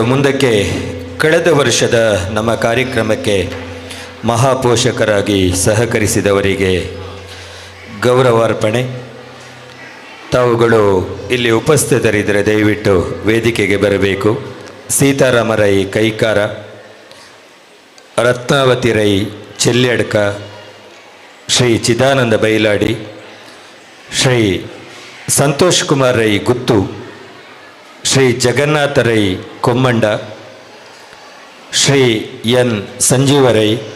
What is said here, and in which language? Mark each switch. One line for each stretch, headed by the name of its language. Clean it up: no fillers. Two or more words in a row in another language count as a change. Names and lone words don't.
Kannada: ಮುಂದಕ್ಕೆ ಕಳೆದ ವರ್ಷದ ನಮ್ಮ ಕಾರ್ಯಕ್ರಮಕ್ಕೆ ಮಹಾಪೋಷಕರಾಗಿ ಸಹಕರಿಸಿದವರಿಗೆ ಗೌರವಾರ್ಪಣೆ. ತಾವುಗಳು ಇಲ್ಲಿ ಉಪಸ್ಥಿತರಿದ್ದರೆ ದಯವಿಟ್ಟು ವೇದಿಕೆಗೆ ಬರಬೇಕು. ಸೀತಾರಾಮ ರೈ ಕೈಕಾರ, ರತ್ನಾವತಿ ರೈ ಚೆಲ್ಯಡ್ಕ, ಶ್ರೀ ಚಿದಾನಂದ ಬೈಲಾಡಿ, ಶ್ರೀ ಸಂತೋಷ್ ಕುಮಾರ್ ರೈ ಗುತ್ತು, ಶ್ರೀ ಜಗನ್ನಾಥ ರೈ ಕೊಮ್ಮಂಡ, ಶ್ರೀ ಎನ್ ಸಂಜೀವ ರೈ,